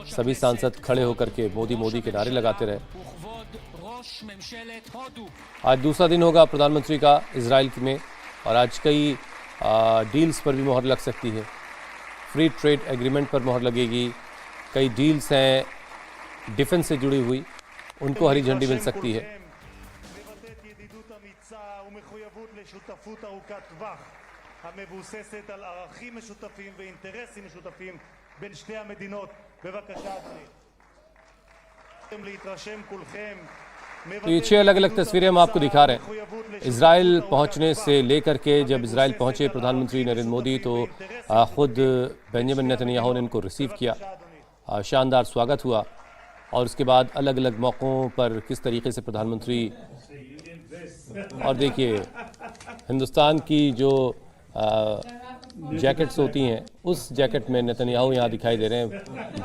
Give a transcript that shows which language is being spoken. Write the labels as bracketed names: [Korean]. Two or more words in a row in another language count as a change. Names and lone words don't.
[Hindi] सभी सांसद खड़े होकर के मोदी मोदी के नारे लगाते रहे। आज दूसरा दिन होगा प्रधानमंत्री का इजराइल में और आज कई डील्स पर भी मोहर लग सकती है। [English] free trade agreement [Hindi] पर मोहर लगेगी। कई डील्स हैं डिफेंस से जुड़ी हुई, उनको हरी झंडी मिल सकती है। [Hebrew] לשותפות ארוכת טווח המבוססת על ערכים משותפים ואינטרסים משותפים בין שתי המדינות. בבקשה אדוני. להתרשם कूलखम। [Hindi] तो ये 6 अलग अलग तस्वीरें हम आपको दिखा रहे हैं। इजराइल पहुंचने से लेकर के जब इजराइल पहुंचे प्रधानमंत्री नरेंद्र मोदी तो खुद बेंजामिन नेतन्याहू ने इनको रिसीव किया। शानदार स्वागत हुआ और उसके बाद अलग अलग मौक़ों पर किस तरीके से प्रधानमंत्री, और देखिए हिंदुस्तान की जो जैकेट्स होती हैं उस जैकेट में नेतन्याहू यहाँ दिखाई दे रहे हैं।